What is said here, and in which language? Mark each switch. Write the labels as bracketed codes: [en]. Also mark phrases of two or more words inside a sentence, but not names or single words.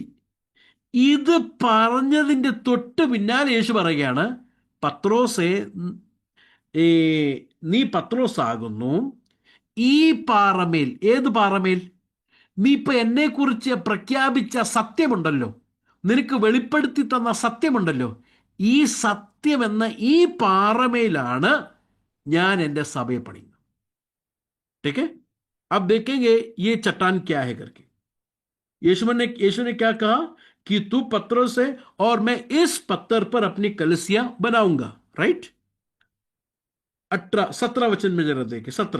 [ml] ഇത് പറഞ്ഞതിന്റെ തൊട്ട് പിന്നാലെ യേശു പറയുകയാണ്, പത്രോസെ, നീ പത്രോസാകുന്നു, ഈ പാറമേൽ. ഏത് പാറമേൽ? നീ ഇപ്പൊ എന്നെ കുറിച്ച് പ്രഖ്യാപിച്ച സത്യമുണ്ടല്ലോ, നിനക്ക് വെളിപ്പെടുത്തി തന്ന സത്യമുണ്ടല്ലോ, ഈ സത്യം എന്ന ഈ പാറമേലാണ് ഞാൻ എൻ്റെ സഭയെ പണിയുന്നത്. [hi] ठीक है, अब देखेंगे ये चट्टान क्या है करके. यीशु ने क्या कहा कि तू पत्थरों से और मैं इस पत्थर पर अपनी कलीसिया बनाऊंगा. राइट, 17 वचन में जरा देखें. 17.